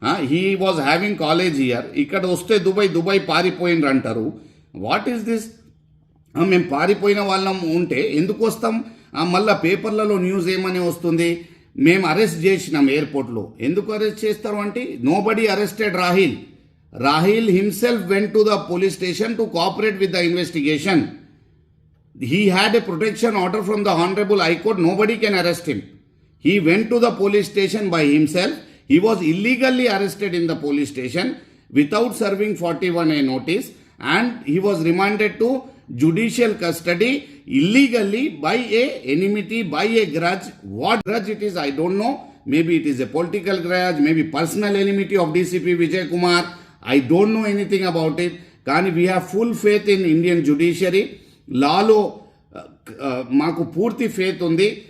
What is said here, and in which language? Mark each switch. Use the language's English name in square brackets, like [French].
[English] He was having college year. [Telugu] ఇక్కడ వస్తే Dubai పారిపోయిండ్రు అంటారు. [English] What is this? [Telugu] మేము పారిపోయిన వాళ్ళం ఉంటే ఎందుకు వస్తాం? మళ్ళీ పేపర్లలో న్యూస్ ఏమని వస్తుంది, మేము అరెస్ట్ చేసినాం ఎయిర్పోర్ట్లో. ఎందుకు అరెస్ట్ చేస్తారు అంటే, [English] Nobody arrested Rahil. Rahil himself went to the police station to cooperate with the investigation. He had a protection order from the Honorable High Court. Nobody can arrest him. He went to the police station by himself. He was illegally arrested in the police station without serving 41A notice, and he was remanded to judicial custody illegally by a enmity, by a grudge. What grudge it is, I don't know. Maybe it is a political grudge, maybe personal enmity of DCP Vijay Kumar. I don't know anything about it. కానీ we have full faith in Indian judiciary. [Telugu] లాలో మాకు పూర్తి faith ఉంది.